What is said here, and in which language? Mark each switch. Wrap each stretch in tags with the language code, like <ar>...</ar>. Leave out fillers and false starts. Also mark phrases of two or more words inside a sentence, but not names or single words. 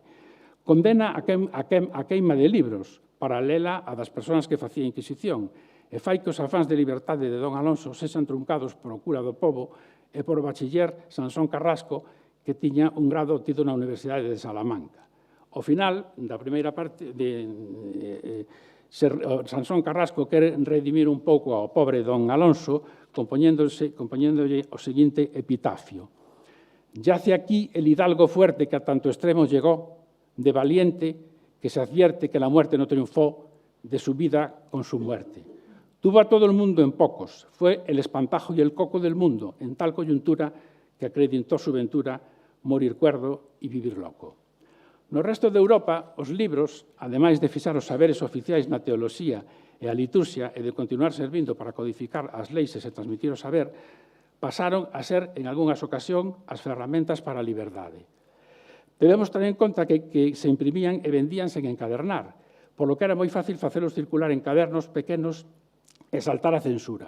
<gl>Condena a queima de libros, paralela a das persoas que facía a Inquisición, e fai que os afáns de liberdade de don Alonso sexan truncados por o cura do Pobo e por o bachiller Sansón Carrasco, que tiña un grado obtido na Universidade de Salamanca. Ao final da primeira parte Sansón Carrasco quere redimir un pouco ao pobre don Alonso compoñéndolle o seguinte epitafio.</gl> <es>Yace aquí el hidalgo fuerte que a tanto extremo llegó, de valiente, que se advierte que la muerte no triunfó de su vida con su muerte. Tuvo a todo el mundo en pocos, fue el espantajo y el coco del mundo, en tal coyuntura que acreditó su ventura morir cuerdo e vivir loco.</es> <gl>No resto de Europa, os libros, ademais de fixar os saberes oficiais na teoloxía e a liturxia e de continuar servindo para codificar as leis e se transmitir o saber, pasaron a ser, en algunhas ocasións, as ferramentas para a liberdade. Debemos ter en conta que se imprimían e vendíanse en encadernar, polo que era moi fácil facelos circular en cadernos pequenos e saltar a censura.</gl>